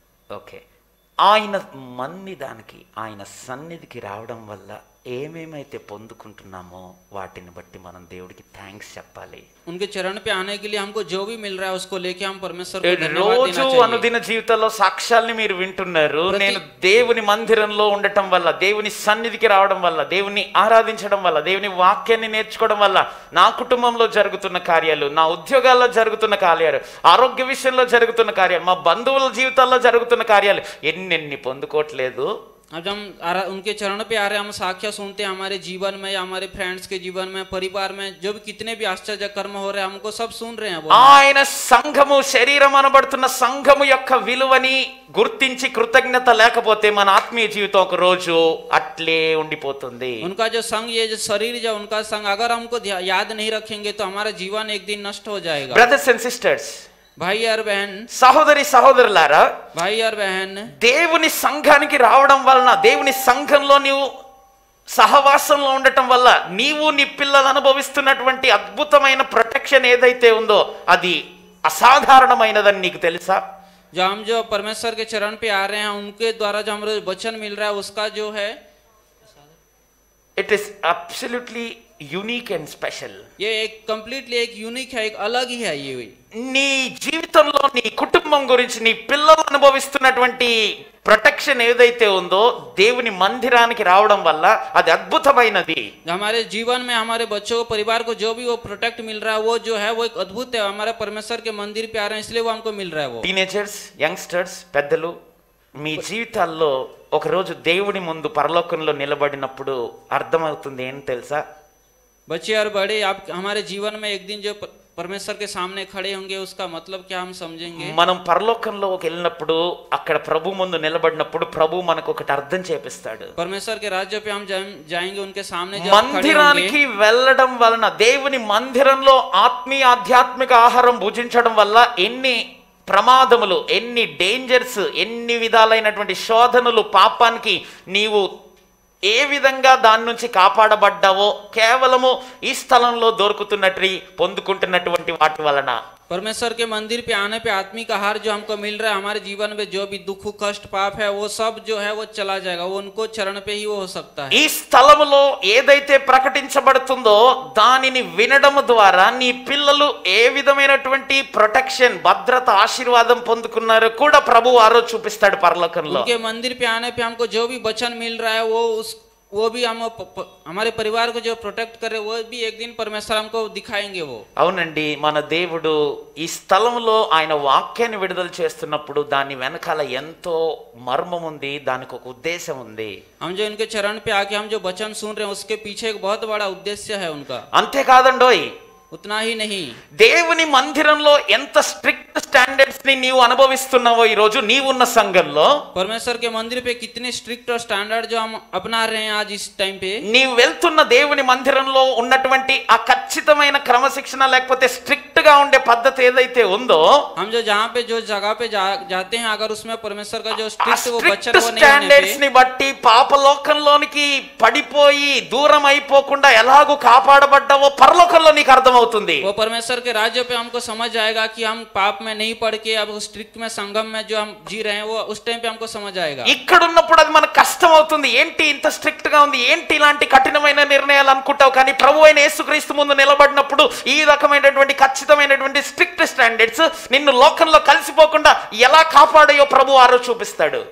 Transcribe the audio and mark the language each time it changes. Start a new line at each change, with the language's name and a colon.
Telugu: Okay, ఆయన మన్నిదానికి, ఆయన సన్నిధికి రావడం వల్ల ఏమేమైతే పొందుకుంటున్నామో వాటిని బట్టి మనం దేవుడికి థ్యాంక్స్ చెప్పాలి.
Hindi: उनके चरण पे आने के लिए हमको जो भी मिल रहा है उसको लेके हम परमेश्वर को धन्यवाद देना
Telugu: రోజు
Hindi: चाहिए.
Telugu: అనుదిన జీవితంలో సాక్ష్యాల్ని మీరు వింటున్నారు. నేను దేవుని మందిరంలో ఉండటం వల్ల, దేవుని సన్నిధికి రావడం వల్ల, దేవుని ఆరాధించడం వల్ల, దేవుని వాక్యాన్ని నేర్చుకోవడం వల్ల నా కుటుంబంలో జరుగుతున్న కార్యాలు, నా ఉద్యోగాల్లో జరుగుతున్న కార్యాలు, ఆరోగ్య విషయంలో జరుగుతున్న కార్యాలు, మా బంధువుల జీవితాల్లో జరుగుతున్న కార్యాలు ఎన్నెన్ని పొందుకోవట్లేదు.
Hindi: अब हम उनके चरण पे आ रहे हैं, हम साक्ष्य सुनते हैं हमारे जीवन में, हमारे फ्रेंड्स के जीवन में, परिवार में जो भी कितने भी आश्चर्य कर्म हो रहे हैं हमको सब सुन रहे हैं.
Telugu: ఆయన సంఘము, శరీరం అనబడుతున్న సంఘము యొక్క విలువని గుర్తించి కృతజ్ఞత లేకపోతే మన ఆత్మీయ జీవితం ఒక రోజు అట్లే ఉండిపోతుంది.
Hindi: उनका जो संग, ये जो शरीर जो उनका संग अगर हमको याद नहीं रखेंगे तो हमारा जीवन एक दिन नष्ट हो जाएगा.
English: brothers and sisters,
Hindi: भाई और बहन,
Telugu: సహోదరులారా,
Hindi: भाई और बहन,
Telugu: దేవుని సంఘానికి రావడం వలన, దేవుని సంఘంలో నీవు సహవాసంలో ఉండటం వల్ల నీవు నీ పిల్లలు అనుభవిస్తున్నటువంటి అద్భుతమైన ప్రొటెక్షన్ ఏదైతే ఉందో అది అసాధారణమైనదని నీకు తెలుసా?
Hindi: जो हम जो परमेश्वर के चरण पे आ रहे हैं उनके द्वारा जो हमें वचन मिल रहा है उसका जो है
English: It is absolutely unique and special.
Hindi: ये एक कंप्लीटली एक यूनिक है, एक अलग ही है. ये
Telugu: నీ జీవితంలో నీ కుటుంబం గురించి, నీ పిల్లలు అనుభవిస్తున్నటువంటి ప్రొటెక్షన్ ఏదైతే ఉందో దేవుని మందిరానికి రావడం వల్ల అది అద్భుతమైనది.
Hindi: हमारे जीवन में हमारे बच्चों को, परिवार को जो भी वो प्रोटेक्ट मिल रहा है वो जो है वो एक अद्भुत है. हमारे परमेश्वर के मंदिर पे आ रहे हैं इसलिए वो हमको मिल रहा है. वो
Telugu: టీనేజర్స్, యంగ్స్టర్స్, పెద్దలు, మీ జీవితాల్లో ఒకరోజు దేవుని ముందు పరలోకంలో నిలబడినప్పుడు అర్థమవుతుంది ఏం తెలుసా?
Hindi: बच्चे और बड़े, आप हमारे जीवन में एक दिन जो परमेश्वर के सामने खड़े होंगे उसका मतलब क्या हम समझेंगे?
Telugu: మనం పరలోకంలోకి వెళ్ళినప్పుడు అక్కడ ప్రభు ముందు నిలబడినప్పుడు ప్రభు మనకు ఒకటి అర్థం చేపిస్తాడు.
Hindi: परमेश्वर के राज्य पे हम जाएंगे, उनके सामने जब खड़े
Telugu: మందిరానికి వెళ్ళడం వలన, దేవుని మందిరంలో ఆత్మీయ ఆధ్యాత్మిక ఆహారం భుజించడం వల్ల ఎన్ని ప్రమాదములు, ఎన్ని డేంజర్స్, ఎన్ని విధాలైనటువంటి శోధనలు, పాపానికి నీవు ఏ విధంగా దాని నుంచి కాపాడబడ్డావో కేవలము ఈ స్థలంలో దొరుకుతున్నట్టు పొందుకుంటున్నటువంటి వాటి వలన.
Hindi: परमेश्वर के मंदिर पे आने पे आत्मिक आहार जो हमको मिल रहा है, हमारे जीवन में जो भी दुख, कष्ट, पाप है वो सब जो है वो चला जाएगा. वो उनको चरण पे ही वो हो सकता है.
Telugu: ఈ స్థలములో ఏదైతే ప్రకటించబడుతుందో దానిని వినడం ద్వారా నీ పిల్లలు ఏ విధమైనటువంటి ప్రొటెక్షన్, భద్రత, ఆశీర్వాదం పొందుకున్నారో కూడా ప్రభు ఆ రోజు చూపిస్తాడు పరలోకంలో.
Hindi: उनके मंदिर पे आने पे हमको जो भी वचन मिल रहा है वो भी हम हमारे परिवार को जो प्रोटेक्ट करे वो भी एक दिन परमेश्वर हमको दिखाएंगे. वो
Telugu: అవునండి, మన దేవుడు ఈ స్థలంలో ఆయన వాక్యాన్ని విడుదల చేస్తున్నప్పుడు దాని వెనకాల ఎంతో మర్మం ఉంది, దానికి ఒక ఉద్దేశం ఉంది.
Hindi: हम जो इनके चरण पे आके हम जो वचन सुन रहे हैं उसके पीछे एक बहुत बड़ा उद्देश्य है उनका.
Telugu: అంతేకాదండోయ్,
Hindi: उतना ही नहीं,
Telugu: దేవుని మందిరంలో ఎంత స్ట్రిక్ట్ స్టాండర్డ్స్ ని నీవు అనుభవిస్తున్నావో ఈ రోజు నీవున్న సంఘంలో,
Hindi: परमेश्वर के मंदिर पे कितने स्ट्रिक्ट और स्टैंडर्ड जो हम अपना रहे हैं आज इस टाइम पे.
Telugu: నీవు వెళ్తున్న దేవుని మందిరంలో ఉన్నటువంటి ఆ ఖచ్చితమైన క్రమశిక్షణ లేకపోతే స్ట్రిక్ట్ గా ఉండే పద్ధతి ఏదైతే ఉందో,
Hindi: हम जो जहाँ पे जो जगह पे जाते हैं अगर उसमें परमेश्वर का जो
Telugu: ఆ
Hindi: स्ट्रिक्ट वो वचन
English: strict
Hindi: वो नहीं होने
English: standards
Hindi: पे,
Telugu: ని బట్టి పాపలోకంలోనికి పడిపోయి దూరం అయిపోకుండా ఎలాగూ కాపాడబడ్డావో పరలోకంలో నీకు అర్థమవుతుంది. అర్థమవుతుంది.
Hindi: वो परमेश्वर के राज्य पे हमको समझ आएगा कि हम पाप में नहीं पड़ के अब स्ट्रिक्ट में संगम में जो हम जी रहे हैं वो उस टाइम पे हमको समझ आएगा.
Telugu: ఇక్కడ ఉన్నప్పుడు అది మనకు కష్టం అవుతుంది. ఏంటి ఇంత స్ట్రిక్ట్ గా ఉంది, ఏంటి ఇలాంటి కఠినమైన నిర్ణయాలు అనుకుంటావు. కానీ ప్రభు అయిన యేసుక్రీస్తు ముందు నిలబడినప్పుడు ఈ రకమైనటువంటి ఖచ్చితమైనటువంటి స్ట్రిక్ట్ స్టాండర్డ్స్ నిన్ను లోకంలో కలిసిపోకుండా ఎలా కాపాడాయో ప్రభు ఆ రోజు చూపిస్తాడు.